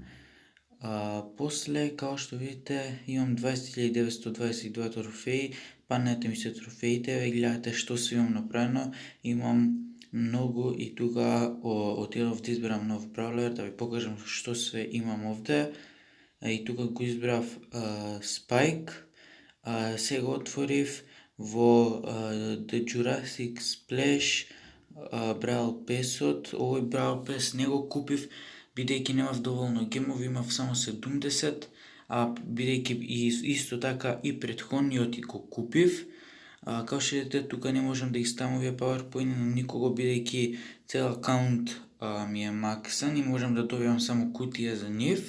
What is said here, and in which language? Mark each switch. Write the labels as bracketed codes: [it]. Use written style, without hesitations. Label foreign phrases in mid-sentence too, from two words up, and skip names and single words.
[mk] После, као што видите, имам 20.922 трофеи, паднете ми се трофеите, ве гледате што се имам направено, имам многу и тука отидов да изберам нов браулер, да ви покажам што све имам овде. И тука го избрав Spike, сега отворив во The Jurassic Splash Brawl Pass-от, овој Brawl Pass не го купив, бидејќи немав доволно гемови, имав само 70, бидејќи исто така и претходниот го купив. Као што видите, тука не можам да ги ставам овие PowerPoint на никого, бидејќи цел акаунт ми е максан и можам да добивам само кутија за нив.